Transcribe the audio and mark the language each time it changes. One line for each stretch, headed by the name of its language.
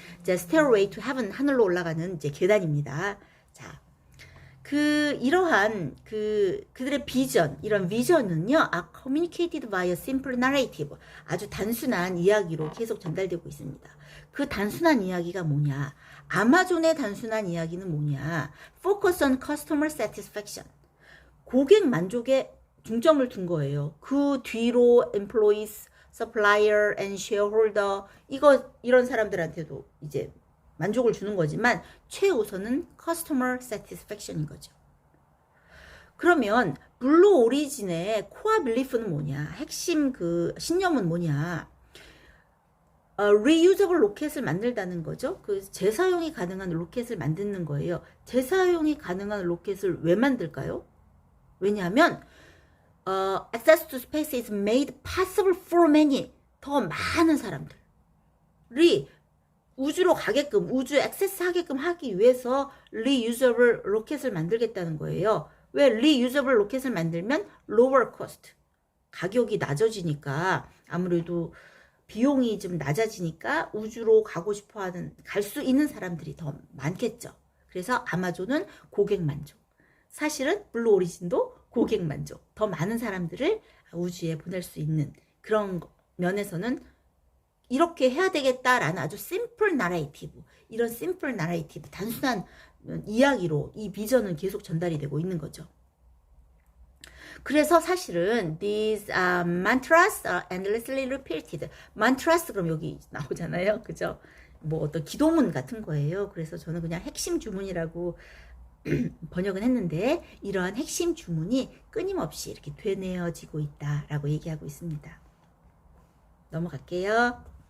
Korean: 이제 Stairway to Heaven 하늘로 올라가는 이제 계단입니다. 자, 이러한 그들의 비전, 이런 비전은요,
English: are communicated by a simple narrative.
Korean: 아주 단순한 이야기로 계속 전달되고 있습니다. 그 단순한 이야기가 뭐냐? 아마존의 단순한 이야기는 뭐냐?
English: Focus on customer satisfaction.
Korean: 고객 만족에 중점을 둔 거예요. 그 뒤로 employees, supplier and shareholder 이런 사람들한테도 이제 만족을 주는 거지만 최우선은 customer satisfaction인 거죠. 그러면 블루 오리진의 코어 빌리프는 뭐냐? 핵심 신념은 뭐냐? reusable 로켓을 만들다는 거죠. 재사용이 가능한 로켓을 만드는 거예요. 재사용이 가능한 로켓을 왜 만들까요? 왜냐하면
English: access to space is made possible for many.
Korean: 더 많은 사람들이 우주로 가게끔, 우주에 액세스 하게끔 하기 위해서 reusable 로켓을 만들겠다는 거예요. 왜 reusable 로켓을 만들면
English: lower cost.
Korean: 가격이 낮아지니까 아무래도 비용이 좀 낮아지니까 우주로 가고 싶어하는, 갈 수 있는 사람들이 더 많겠죠. 그래서 아마존은 고객 만족. 사실은 블루 오리진도 고객 만족. 더 많은 사람들을 우주에 보낼 수 있는 그런 면에서는 이렇게 해야 되겠다라는 아주 심플 나레이티브, 이런 심플 나레이티브, 단순한 이야기로 이 비전은 계속 전달이 되고 있는 거죠. 그래서 사실은
English: these mantras are endlessly repeated.
Korean: mantras 그럼 여기 나오잖아요. 그죠? 어떤 기도문 같은 거예요. 그래서 저는 그냥 핵심 주문이라고 번역은 했는데 이러한 핵심 주문이 끊임없이 이렇게 되뇌어지고 있다라고 얘기하고 있습니다. 넘어갈게요.